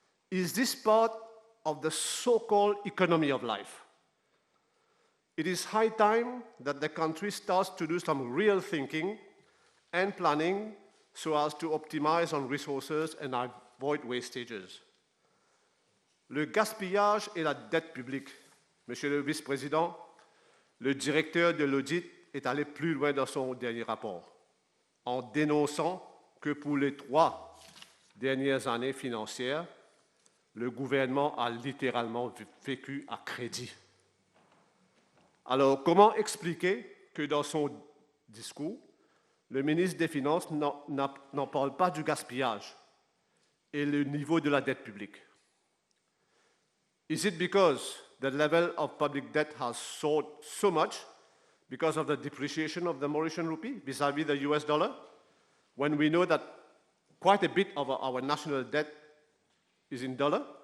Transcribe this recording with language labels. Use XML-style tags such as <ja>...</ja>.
<en>Is this part of the so-called economy of life? It is high time that the country starts to do some real thinking and planning so as to optimize on resources and avoid wastages.</en> <fr>Le gaspillage et la dette publique. Monsieur le vice-président, le directeur de l'audit est allé plus loin dans son dernier rapport, en dénonçant que pour les 3 dernières années financières, le gouvernement a littéralement vécu à crédit. Alors, comment expliquer que dans son discours, le ministre des Finances n'en parle pas du gaspillage et le niveau de la dette publique?</fr> <en>Is it because the level of public debt has soared so much because of the depreciation of the Mauritian rupee vis-à-vis the US dollar, when we know that quite a bit of our national debt is in dollar?</en>